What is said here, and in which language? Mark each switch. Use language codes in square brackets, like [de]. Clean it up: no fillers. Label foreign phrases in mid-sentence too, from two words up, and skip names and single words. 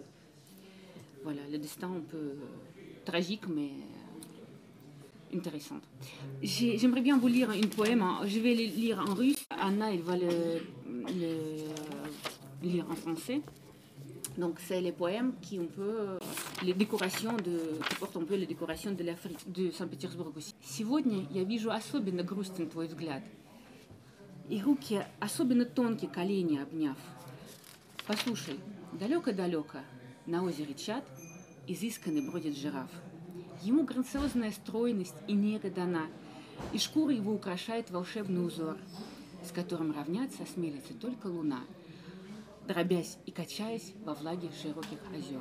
[fr] Voilà, le destin un peu tragique mais intéressante. J'aimerais bien vous lire une poème. Je vais le lire en russe. Anna, elle va le lire en français. Donc, c'est les poèmes qui portent un peu les décorations de l'Afrique, de Санкт-Петербург aussi. [ru] Сегодня я вижу особенно грустен твой взгляд. И руки особенно тонкие, колени обняв. Послушай, далеко-далеко на озере Чад изысканный бродит жираф. Ему грациозная стройность и нега дана, и шкура его украшает волшебный узор, с которым равняться осмелится только луна, дробясь и качаясь во влаге широких озер.